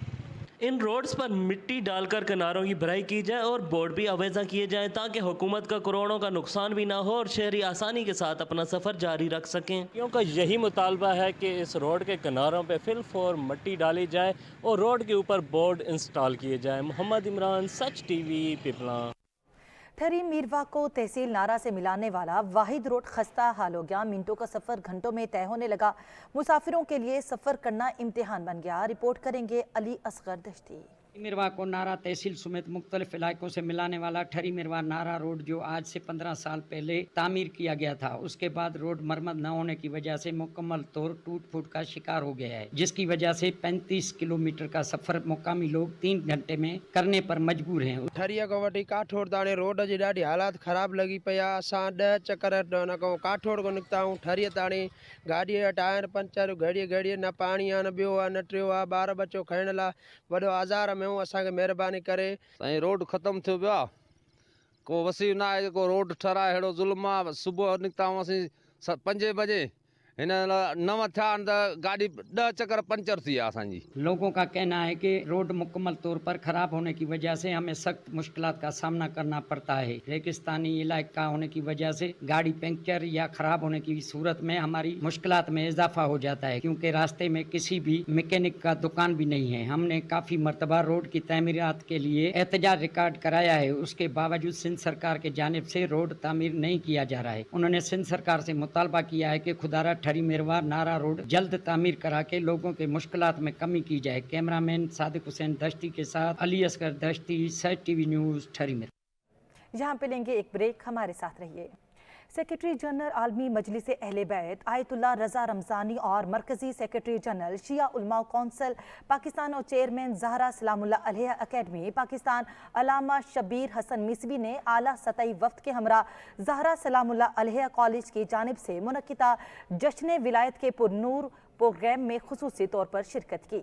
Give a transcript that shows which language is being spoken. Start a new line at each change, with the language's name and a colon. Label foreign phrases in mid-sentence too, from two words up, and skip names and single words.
Urdu: ان روڈز پر مٹی ڈال کر کناروں کی بھرائی کی جائے اور بورڈ بھی آویزاں کیے جائیں تاکہ حکومت کا کروڑوں کا نقصان بھی نہ ہو اور شہری آسانی کے ساتھ اپنا سفر جاری رکھ سکیں. کیونکہ یہی مطالبہ ہے کہ اس روڈ کے کناروں پہ فی الفور مٹی ڈالی جائے اور روڈ کے اوپر بورڈ انسٹال کیے جائے. मोहम्मद इमरान, सच टीवी, पिपला। ٹھری میروا کو تحصیل نارا سے ملانے والا واحد روڈ خستہ حال ہو گیا. منٹوں کا سفر گھنٹوں میں طے ہونے لگا۔ مسافروں کے لیے سفر کرنا امتحان بن گیا. رپورٹ کریں گے अली असगर दश्ती। میروا کو نارا تحصیل سمیت مختلف علاقوں سے ملانے والا ٹھری میروا نارا روڈ جو آج سے 15 سال پہلے تعمیر کیا گیا تھا، اس کے بعد روڈ مرمت نہ ہونے کی وجہ سے مکمل طور ٹوٹ پھوٹ کا شکار ہو گیا ہے، جس کی وجہ سے 35 کلومیٹر کا سفر مقامی لوگ 3 گھنٹے میں کرنے پر مجبور ہیں.
Sindhi: ठरिया को वठी काठोड़ ताणे रोड जी ॾाढी हालात ख़राब लगी पिया। असां 10 चक्कर काठोड़ को निकिता आहियूं ठरिया ताणी। गाॾीअ जा टायर पंचर, घड़ीअ घड़ीअ न पाणी आहे, न ॿियो आहे, न टियों आहे। ॿार बच्चो खणण लाइ वॾो आज़ार में असांखे महिरबानी करे। साईं रोड ख़त्म थियो पियो आहे, को वसी न आहे को रोड ठराए अहिड़ो ज़ुल्म आहे। सुबुह निकिता हुआसीं 5 बजे, हिन 9 थिया आहिनि त गाॾी 10 चक्कर पंचर थी आहे असांजी।
Urdu: لوگوں کا کہنا ہے کہ روڈ مکمل طور پر خراب ہونے کی وجہ سے ہمیں سخت مشکلات کا سامنا کرنا پڑتا ہے. ریگستانی علاقہ ہونے کی وجہ سے گاڑی پنکچر یا خراب ہونے کی صورت میں ہماری مشکلات میں اضافہ ہو جاتا ہے، کیونکہ راستے میں کسی بھی مکینک کا دکان بھی نہیں ہے. ہم نے کافی مرتبہ روڈ کی تعمیرات کے لیے احتجاج ریکارڈ کرایا ہے، اس کے باوجود سندھ سرکار کے جانب سے روڈ تعمیر نہیں کیا جا رہا ہے. انہوں نے سندھ سرکار سے مطالبہ کیا ہے کہ خدارا ٹھری میروا نارا روڈ جلد تعمیر کرا کے لوگوں کے مشکلات میں کمی کی جائے. کیمرہ مین صادق حسین دشتی کے ساتھ علی اصغر دشتی، سچ ٹی وی نیوز، ٹھری میروا. یہاں پہ لیں گے ایک بریک، ہمارے ساتھ رہیے۔ سیکریٹری جنرل عالمی مجلس اہل بیت آیت اللہ رضا رمضانی اور مرکزی سیکریٹری جنرل شیعہ علماء کونسل پاکستان اور چیئرمین زہرا سلام اللہ علیہا اکیڈمی پاکستان علامہ شبیر حسن مصوی نے اعلیٰ سطحی وفد کے ہمراہ زہرا سلام اللہ علیہا کالج کی جانب سے منعقدہ جشن ولایت کے پرنور پروگرام میں خصوصی طور پر شرکت کی.